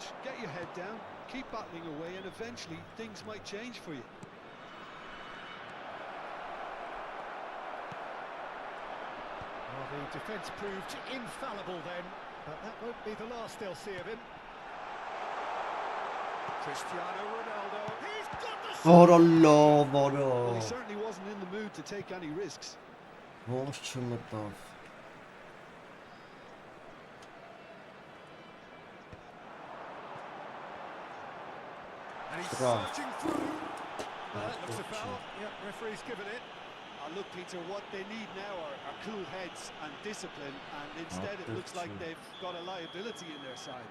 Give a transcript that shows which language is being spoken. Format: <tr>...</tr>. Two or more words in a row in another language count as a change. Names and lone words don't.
<en>Get your head down, keep battling away, and eventually things might change for you. the defence proved infallible then, but that won't be the last they'll see of him. Cristiano Ronaldo, he's got the shot! Որոլո, որո։ Well, he certainly wasn't in the mood to take any risks.</en> <hy>Ոնց չմտավ։</hy> <en>And he's Right. searching through. That looks a foul. Yep, referee's given it. Look, Peter, what they need now are cool heads and discipline, and instead it looks like they've got a liability in their side.</en>